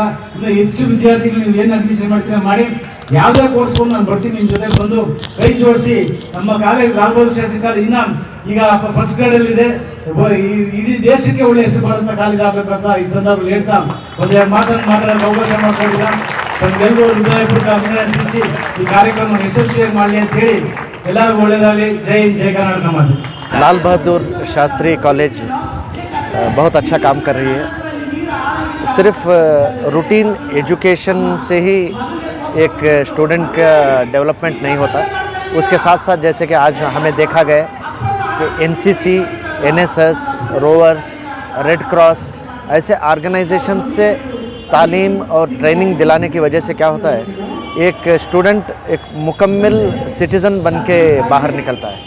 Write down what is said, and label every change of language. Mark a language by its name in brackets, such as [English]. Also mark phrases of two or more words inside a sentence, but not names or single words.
[Kannada] ಇನ್ನು ಹೆಚ್ಚು ವಿದ್ಯಾರ್ಥಿಗಳು ನೀವು ಏನು ಅಡ್ಮಿಷನ್ ಮಾಡ್ತೀರಾ ಮಾಡಿ, ಯಾವುದೇ ಕೋರ್ಸ್ಕೊಂಡು ನಾನು ಬರ್ತೀನಿ ನಿಮ್ಮ ಜೊತೆ ಬಂದು ಕೈ ಜೋಡಿಸಿ ನಮ್ಮ ಕಾಲೇಜ್ ಲಾಲ್ ಬಹದ್ದೂರ್ ಶಾಸ್ತ್ರಿ ಕಾಲೇಜ್ ಇನ್ನ ಈಗ [English] first gradeಲ್ಲಿ [Kannada] ಇದೆ. ಇಡೀ ದೇಶಕ್ಕೆ ಒಳ್ಳೆ ಹೆಸರು ಬರುವಂಥ ಕಾಲೇಜ್ ಆಗಬೇಕಂತ ಈ ಸಂದರ್ಭದಲ್ಲಿ ಹೇಳ್ತಾ ಒಂದೆರಡು ಮಾತಾಡೋಕ್ಕೆ ಅವಕಾಶ ಮಾಡ್ಕೊಂಡಿಲ್ಲ. ತಮಗೆಲ್ಲರೂ ಹೃದಯಪೂರ್ವಕ ಅಭಿನಂದನೆ ತಿಳಿಸಿ ಈ ಕಾರ್ಯಕ್ರಮ ಯಶಸ್ವಿಯಾಗಿ ಮಾಡಲಿ ಅಂತ ಹೇಳಿ ಎಲ್ಲರಿಗೂ ಒಳ್ಳೆಯದಾಗಲಿ. ಜೈ ಹಿಂದ್, ಜೈ ಕರ್ನಾಟಕ ಮಾತೆ. [Hindi] लाल बहादुर शास्त्री कॉलेज बहुत अच्छा काम कर रही है. सिर्फ [English] routine education [Hindi] से ही एक स्टूडेंट का डेवलपमेंट नहीं होता, उसके साथ साथ जैसे कि आज हमें देखा गया कि एनसीसी, एनएसएस, रोवर्स, रेड क्रॉस ऐसे ऑर्गेनाइजेशन से तालीम और ट्रेनिंग दिलाने की वजह से क्या होता है, एक स्टूडेंट एक मुकम्मल सिटीज़न बन के बाहर निकलता है.